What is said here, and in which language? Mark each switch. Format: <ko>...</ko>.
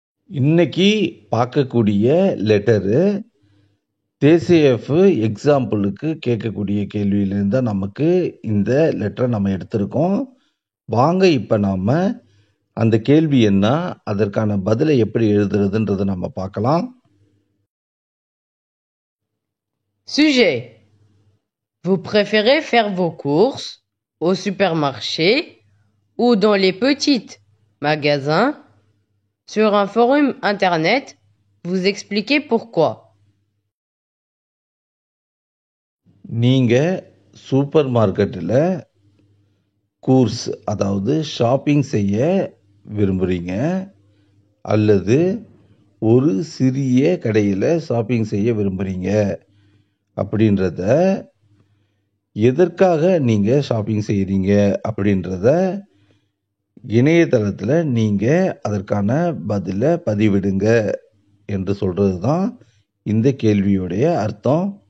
<ta>இன்னைக்கு பார்க்கக்கூடிய letter TCF எக்ஸாம்பிளுக்கு கேட்கக்கூடிய கேள்வியிலேருந்து தான் நமக்கு இந்த லெட்டரை நம்ம எடுத்திருக்கோம். வாங்க இப்போ நாம் அந்த கேள்வி என்ன, அதற்கான பதிலை எப்படி எழுதுறதுன்றதை நம்ம பார்க்கலாம்.</ta> <fr>Sujet. Vous préférez faire vos courses au supermarché ou dans les petits magasins? Sur un forum internet, vous expliquez pourquoi.</fr> <ta>நீங்கள் சூப்பர் மார்க்கெட்டில் கூர்ஸ் அதாவது ஷாப்பிங் செய்ய விரும்புகிறீங்க அல்லது ஒரு சிறிய கடையில் ஷாப்பிங் செய்ய விரும்புகிறீங்க அப்படின்றத, எதற்காக நீங்கள் ஷாப்பிங் செய்கிறீங்க அப்படின்றத இணையதளத்தில் நீங்கள் அதற்கான பதிலை பதிவிடுங்க என்று சொல்கிறது தான் இந்த கேள்வியுடைய அர்த்தம்.</ta>